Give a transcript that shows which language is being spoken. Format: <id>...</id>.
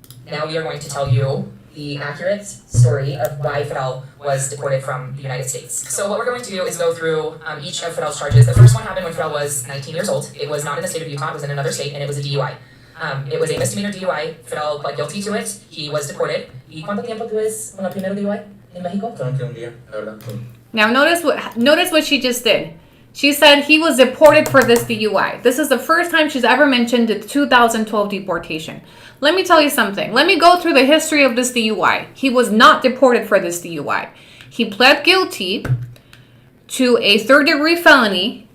<en>Now we are going to tell you the accurate story of why Fidel was deported from the United States. So what we're going to do is go through each of Fidel's charges. The first one happened when Fidel was 19 years old. It was not in the state of Utah, it was in another state, and it was a DUI. It was a misdemeanor DUI. Fidel pled guilty to it. He was deported.</en> <es>¿Y cuánto tiempo tienes con el primer DUI en México? Solamente un día, la verdad.</es> <en>Now notice what she just did. She said he was deported for this DUI. This is the first time she's ever mentioned the 2012 deportation. Let me tell you something. Let me go through the history of this DUI. He was not deported for this DUI. He pled guilty to a 3rd-degree felony</en>